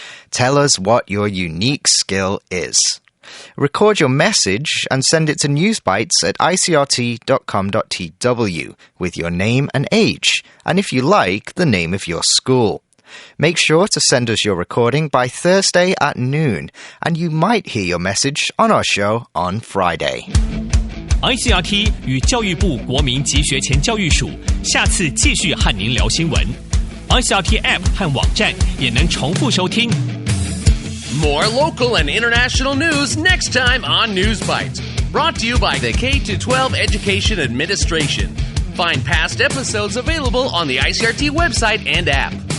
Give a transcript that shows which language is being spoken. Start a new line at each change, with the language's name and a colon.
English: Tell us what your unique skill is. Record your message and send it to newsbites@icrt.com.tw with your name and age, and if you like, the name of your school. Make sure to send us your recording by Thursday at noon, and you might hear your message on our show on Friday.
Chinese: ICRT 与教育部国民及学前教育署下次继续和您聊新闻。 ICRT App 和网站也能重复收听。
English: More local and international news next time on News Bites. Brought to you by the K-12 Education Administration. Find past episodes available on the ICRT website and app.